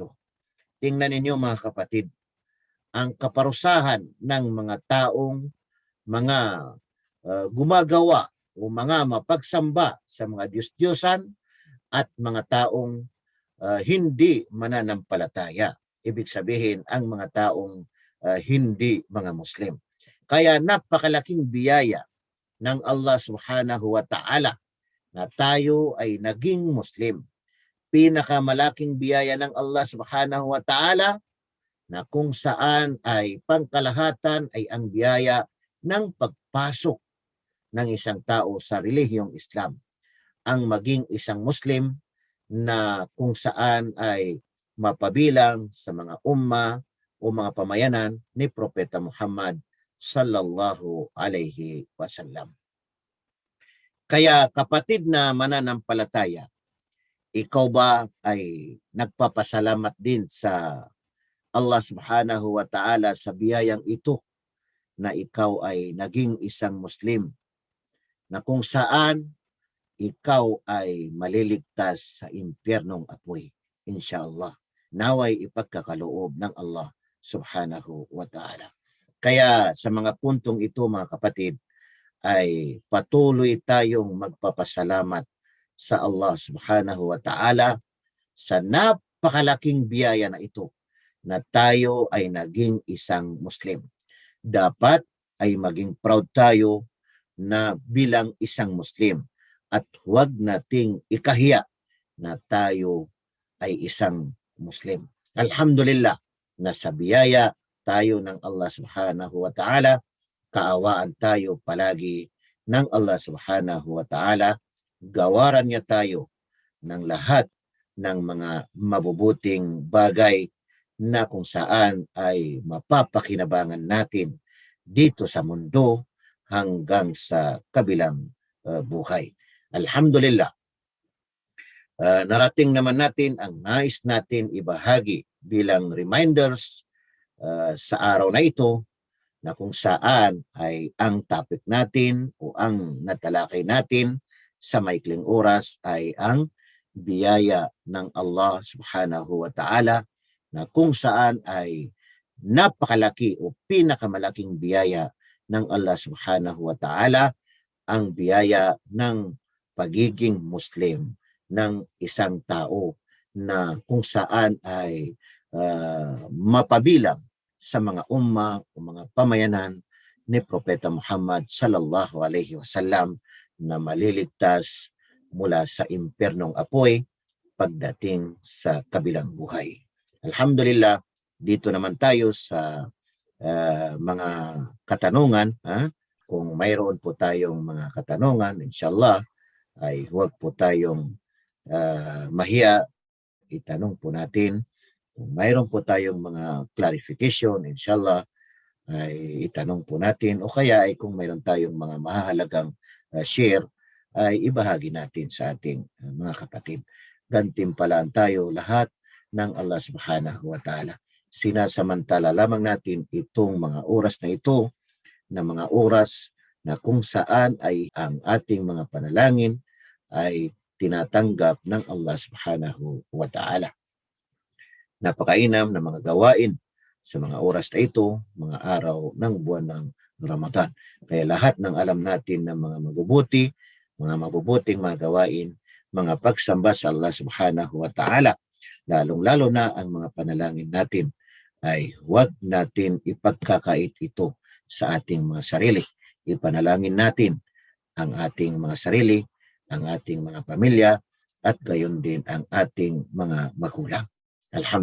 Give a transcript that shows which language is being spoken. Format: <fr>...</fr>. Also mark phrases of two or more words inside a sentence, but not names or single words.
<tl>Tingnan ninyo, mga kapatid, ang kaparusahan ng mga taong mga gumagawa o mga mapagsamba sa mga Diyos-Diyosan at mga taong hindi mananampalataya. Ibig sabihin, ang mga taong hindi mga Muslim. Kaya napakalaking biyaya ng Allah</tl> <ar>سبحانه وتعالى</ar> <tl>na tayo ay naging Muslim. Pinakamalaking biyaya ng Allah</tl> <ar>سبحانه وتعالى</ar> <tl>na kung saan ay pangkalahatan ay ang biyaya ng pagpasok ng isang tao sa relihiyong Islam. Ang maging isang Muslim na kung saan ay mapabilang sa mga umma o mga pamayanan ni Propeta Muhammad</tl> <ar>صلى الله عليه وسلم.</ar> <tl>Kaya kapatid na mananampalataya, ikaw ba ay nagpapasalamat din sa Allah</tl> <ar>سبحانه وتعالى</ar> <tl>sa biyayang ito na ikaw ay naging isang Muslim, na kung saan ikaw ay maliligtas sa impyernong apoy, inshallah. Naway ipagkakaloob ng Allah</tl> <ar>سبحانه وتعالى.</ar> <tl>Kaya sa mga puntong ito, mga kapatid, ay patuloy tayong magpapasalamat sa Allah</tl> <ar>سبحانه وتعالى</ar> <tl>sa napakalaking biyaya na ito na tayo ay naging isang Muslim. Dapat ay maging proud tayo na bilang isang Muslim at huwag nating ikahiya na tayo ay isang Muslim. Alhamdulillah na sa biyaya tayo ng Allah</tl> <ar>سبحانه وتعالى,</ar> <tl>kaawaan tayo palagi ng Allah</tl> <ar>سبحانه وتعالى,</ar> <tl>gawaran niya tayo ng lahat ng mga mabubuting bagay na kung saan ay mapapakinabangan natin dito sa mundo hanggang sa kabilang buhay. Alhamdulillah, narating naman natin ang nais natin ibahagi bilang reminders sa araw na ito, na kung saan ay ang topic natin o ang natalakay natin sa maikling oras ay ang biyaya ng Allah</tl> <ar>سبحانه وتعالى,</ar> <tl>na kung saan ay napakalaki o pinakamalaking biyaya ng Allah</tl> <ar>سبحانه وتعالى</ar> <tl>ang biyaya ng pagiging Muslim ng isang tao na kung saan ay mapabilang sa mga umma o mga pamayanan ni Propeta Muhammad</tl> <ar>صلى الله عليه وسلم</ar> <tl>na maliligtas mula sa impernong apoy pagdating sa kabilang buhay. Alhamdulillah, dito naman tayo sa mga katanungan. Kung mayroon po tayong mga katanungan, inshallah, ay huwag po tayong mahiya. Itanong po natin. Kung mayroon po tayong mga clarification, inshallah, ay itanong po natin. O kaya ay kung mayroon tayong mga mahalagang share, ay ibahagi natin sa ating mga kapatid. Gantimpalaan tayo lahat ng Allah</tl> <ar>سبحانه وتعالى.</ar> <tl>Sinasamantala lamang natin itong mga oras na ito, na mga oras na kung saan ay ang ating mga panalangin ay tinatanggap ng Allah</tl> <ar>سبحانه وتعالى.</ar> <tl>Napakainam na mga gawain sa mga oras na ito, mga araw ng buwan ng Ramadan. Kaya lahat ng alam natin ng mga mabubuti, mga mabubuting mga gawain, mga pagsamba sa Allah</tl> <ar>سبحانه وتعالى,</ar> <tl>lalong-lalo na ang mga panalangin natin, ay huwag natin ipagkakait ito sa ating mga sarili. Ipanalangin natin ang ating mga sarili, ang ating mga pamilya, at gayon din ang ating mga magulang.</tl>